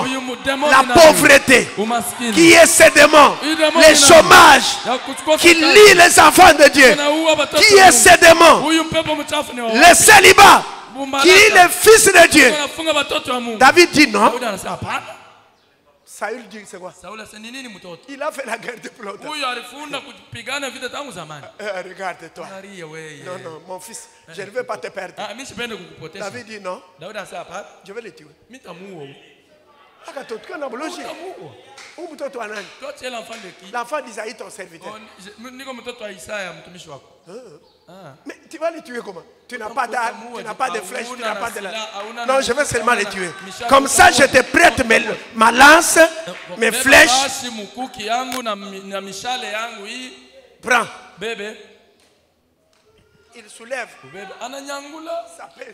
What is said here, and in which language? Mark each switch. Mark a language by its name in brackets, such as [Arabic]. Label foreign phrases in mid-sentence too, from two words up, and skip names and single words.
[French] La pauvreté. Qui est ce démon? Le chômage qui lie les enfants de Dieu. Qui est ce démon? Le célibat qui lie les fils de Dieu. David dit non. Saül dit c'est quoi? [Swahili] Sauli asema ni nini mtoto? [French] Il a fait la guerre depuis longtemps. [Swahili] Huyu alifunda kupigana vita tangu zamani. [French] Regarde-toi. [Swahili] Angalia wewe. [French] Non, non, mon fils, je ne veux pas te perdre. [Swahili] Ah, mimi sipende kukupoteza. [French] David dit non, [Swahili] Daudi asema hapa, [French] je vais le tuer. [Swahili] mimi tamuua huyu. Akatokea na boloji. Tamuua. Huyu mtoto wa nani? [French] Toi tu es l'enfant de qui? L'enfant d'Isaïe, ton serviteur. Niko mtoto wa Isaya mtumishi wako. Mais tu vas les tuer comment? Tu n'as pas d'arme, tu n'as pas de flèche, tu n'as pas de lance. Non, je vais seulement les tuer. Comme ça, je te prête ma lance, mes flèches. Prends. Bébé. Il soulève. Ça pèse.